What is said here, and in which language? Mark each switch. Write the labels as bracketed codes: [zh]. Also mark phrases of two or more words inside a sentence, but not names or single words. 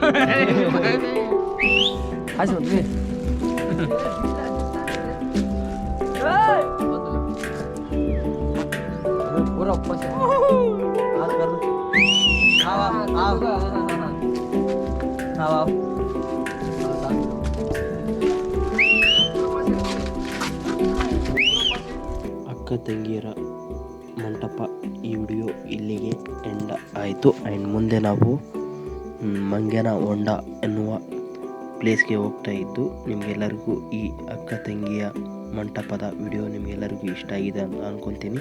[mr] असं तुम्ही [hi] पूरा ऊपर से हाथ कर आओ [kn] ಅಕ್ಕ ತಂಗಿಯರ ಮಂಟಪ ಈ ವಿಡಿಯೋ ಇಲ್ಲಿಗೆ ಎಂಡ್ ಆಯಿತು. ಆ್ಯಂಡ್ ಮುಂದೆ ನಾವು ಮಂಗನ ಹೊಂಡ ಎನ್ನುವ ಪ್ಲೇಸ್ಗೆ ಹೋಗ್ತಾ ಇದ್ದು, ನಿಮಗೆಲ್ಲರಿಗೂ ಈ ಅಕ್ಕ ತಂಗಿಯ ಮಂಟಪದ ವಿಡಿಯೋ ನಿಮಗೆಲ್ಲರಿಗೂ ಇಷ್ಟ ಆಗಿದೆ ಅಂತ ಅಂದ್ಕೊತೀನಿ.